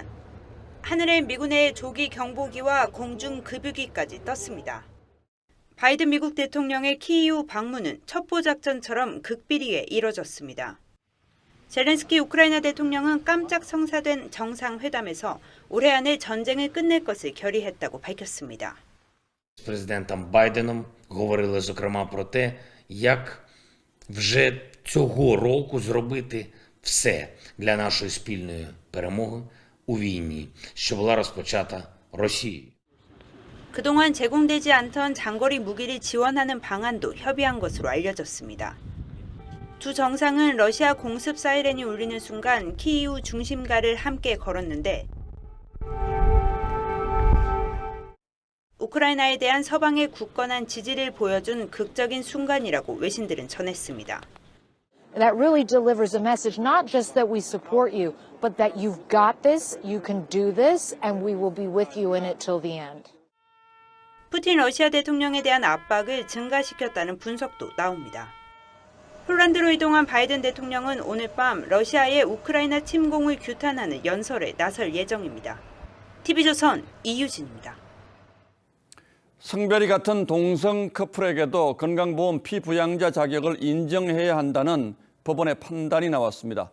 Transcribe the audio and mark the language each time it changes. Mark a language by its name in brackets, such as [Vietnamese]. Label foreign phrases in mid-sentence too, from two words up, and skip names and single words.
[Korean] 하늘엔 미군의 조기 경보기와 공중 급유기까지 떴습니다. 바이든 미국 대통령의 키이우 방문은 첩보작전처럼 극비리에 이뤄졌습니다. 젤렌스키 우크라이나 대통령은 깜짝 성사된 정상회담에서 올해 안에 전쟁을 끝낼 것을 결의했다고 밝혔습니다. [Ukrainian] З президентом Байденом говорили, зокрема, про те, як вже цього року зробити все для нашої спільної перемоги у війні, що була розпочата Росією. [Korean] 그동안 제공되지 않던 장거리 무기를 지원하는 방안도 협의한 것으로 알려졌습니다. 두 정상은 러시아 공습 사이렌이 울리는 순간 키이우 중심가를 함께 걸었는데 우크라이나에 대한 서방의 굳건한 지지를 보여준 극적인 순간이라고 외신들은 전했습니다. [English] That really delivers a message not just that we support you, but that you've got this, you can do this, and we will be with you in it till the end. [Korean] 푸틴 러시아 대통령에 대한 압박을 증가시켰다는 분석도 나옵니다. 폴란드로 이동한 바이든 대통령은 오늘 밤 러시아의 우크라이나 침공을 규탄하는 연설에 나설 예정입니다. TV조선 이유진입니다. 성별이 같은 동성 커플에게도 건강보험 피부양자 자격을 인정해야 한다는 법원의 판단이 나왔습니다.